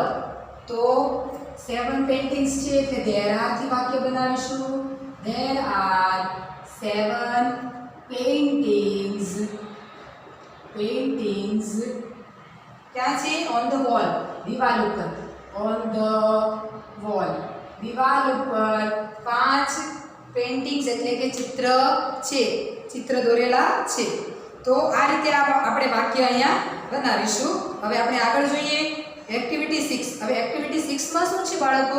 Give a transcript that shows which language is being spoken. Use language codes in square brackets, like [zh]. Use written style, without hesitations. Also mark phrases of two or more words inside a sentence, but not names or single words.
[gu] તો 7 paintings છે એટલે [en] there are [gu] થી વાક્ય બનાવીશું. [en] there are 7 paintings ક્યાં છે? on the wall, [gu] દિવાલ ઉપર. દિવાલ ઉપર 5 પેઇન્ટિંગ્સ એટલે કે ચિત્ર છે, ચિત્ર દોરેલા છે. તો આ રીતે આપણે વાક્ય અહીંયા બનાવીશું. હવે આપણે આગળ જોઈએ એક્ટિવિટી 6. હવે એક્ટિવિટી 6 માં શું છે બાળકો?